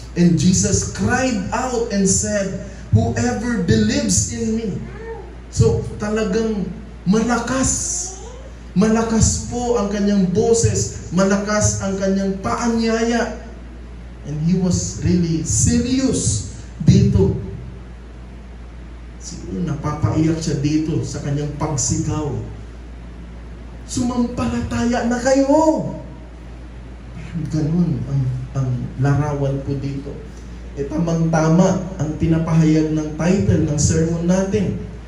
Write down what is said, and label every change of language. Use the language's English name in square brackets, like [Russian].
[English] And Jesus cried out and said, whoever believes in me. [Filipino] So, talagang malakas. Malakas po ang kanyang boses. Malakas ang kanyang paanyaya. [English] And he was really serious dito. [Filipino] Siguro napapaiyak siya dito sa kanyang pagsigaw. Sumampalataya na kayo. Ganun ang larawan po dito. Tamang-tama ang pinapahayag ng title ng sermon natin.